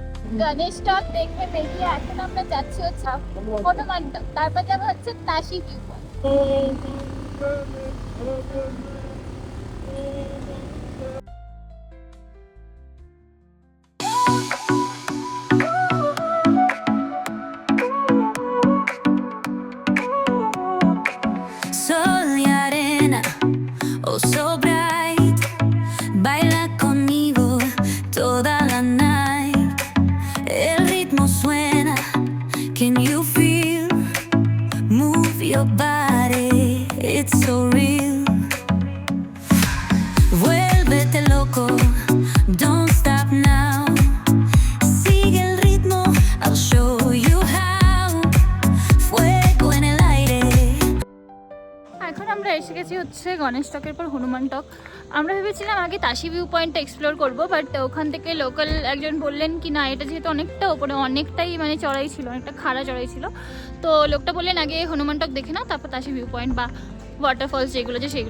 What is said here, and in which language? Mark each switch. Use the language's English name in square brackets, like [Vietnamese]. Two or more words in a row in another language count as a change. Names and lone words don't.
[Bangla] গণেশ টক দেখে বেরিয়ে এখন আমরা যাচ্ছি হচ্ছে হনুমান টক, তারপর যাবো হচ্ছে তাসি ভিউ পয়েন্ট। [Spanish] Sol y arena, [English] oh so bright, [Spanish] baila conmigo toda la night. El ritmo suena, [English] can you feel? Move your body, it's so real. [Spanish] Vuélvete loco, [English] don't stop now. [Spanish] Sigue el ritmo, [English] I'll show you how. [Spanish] Fuego en el aire. [Bangla] এখন আমরা এসে গেছি হচ্ছে গণেশ টকের পর হনুমান টক। আমরা ভেবেছিলাম আগে তাসি ভিউ পয়েন্টটা এক্সপ্লোর করবো, বাট ওখান থেকে লোকাল একজন বললেন কি না, এটা যেহেতু অনেকটা ওপরে, অনেকটাই মানে চড়াই ছিল, অনেকটা খাড়া চড়াই ছিল, তো লোকটা বললেন আগে হনুমান টক দেখে নাও, তারপর তাসি ভিউ পয়েন্ট বা ওয়াটারফলস যেগুলো যে সেগুলো।